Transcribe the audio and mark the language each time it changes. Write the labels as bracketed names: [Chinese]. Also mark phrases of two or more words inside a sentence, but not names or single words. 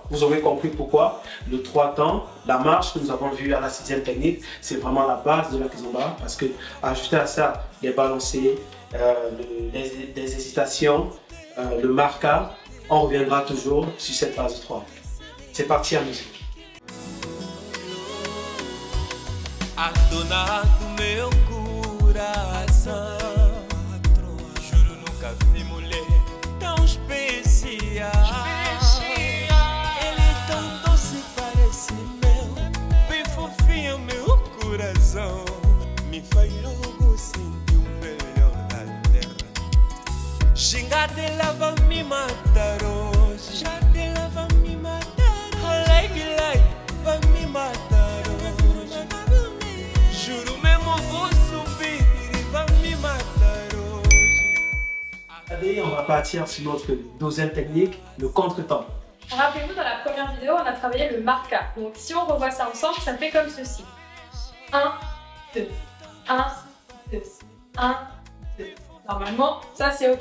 [French] Vous aurez compris pourquoi le 3 temps, la marche que nous avons vue à la 6e technique, c'est vraiment la base de la kizomba. Parce que ajouter à ça les balancés, les hésitations, le marca, on reviendra toujours sur cette base 3. C'est parti en musique. [Portuguese] A dona do meu coração, juro nunca vi mulher tão especial. Ele é tão doce, parece mel, bem fofinho meu coração. Me faz logo sentir o melhor da terra. Xingar dela vai me matar hoje, já dela vai me matar. Vai me matar hoje. Juro mesmo vou subir e vai me matar hoje. [French] Allez, on va partir sur notre 2e technique, le contre-temps. Rappelez-vous, dans la première vidéo, on a travaillé le marca. Donc si on revoit ça ensemble, ça fait comme ceci. 1, 2, 1, 2, 1, 2. Normalement, ça c'est OK.